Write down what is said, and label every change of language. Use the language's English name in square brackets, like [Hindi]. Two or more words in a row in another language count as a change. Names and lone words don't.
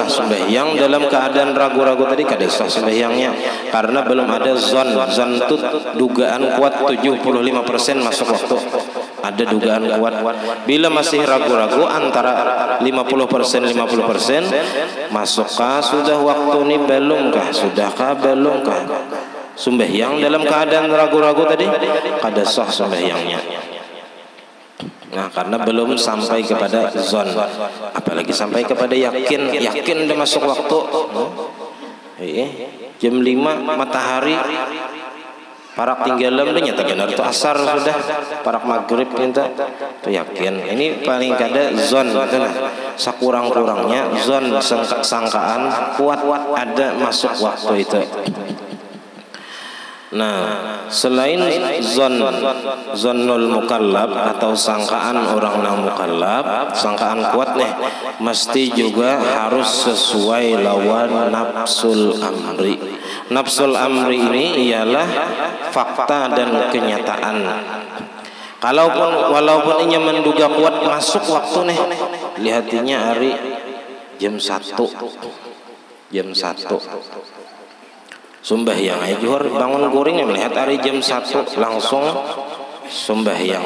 [Banjar] Sembahyang dalam keadaan ragu-ragu tadi kada sah sembahyangnya karena belum ada zon itu dugaan kuat 75% masuk waktu. Ada dugaan kuat. Bila masih ragu-ragu antara 50% masukkah sudah waktu ini belumkah? Sudahkah belumkah? Sembahyang dalam keadaan ragu-ragu tadi kada sah sembahyangnya. Nah karena belum sampai kepada zon, apalagi sampai kepada yakin udah masuk waktu. Jam 5 matahari parak tinggalan udah nyata benar itu asar sudah parak maghrib minta itu yakin. Ini paling kada zon sakurang-kurangnya zon sangkaan kuat ada masuk waktu itu. Nah, selain [Arabic] zonnul mukallaf [Banjar] atau sangkaan orang nang mukallaf, sangkaan kuat nih, mesti juga harus sesuai lawan [Arabic] nafsul amri. Nafsul amri [Banjar] ini ialah fakta dan kenyataan. Walaupun inya menduga kuat masuk waktu nih, lihatinya hari jam 1. Sembahyang zuhur bangun guring melihat hari jam 1 langsung sembahyang.